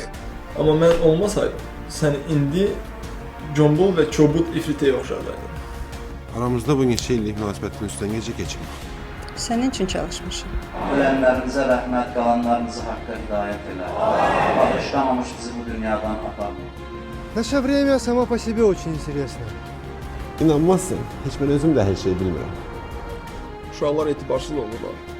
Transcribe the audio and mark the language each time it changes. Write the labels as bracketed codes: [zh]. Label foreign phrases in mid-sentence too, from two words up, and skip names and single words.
[az] Amma mən olmasaydım, sən indi Combol və Kobud ifritəyə oxşardaydın. Aramızda bu neçə illik münasibətin üstdən necə keçib? Sənin üçün çalışmışam. Ölənlərimizə rəhmət, qalanlarımızı haqqa hidayət elə. Bağışlamamış bizi bu dünyadan aparma. [ru] Наше время само по себе очень интересно. [az] İnanmazsın, heç mən özüm də hər şeyi bilmirəm. Uşaqlar etibarsız olurlar.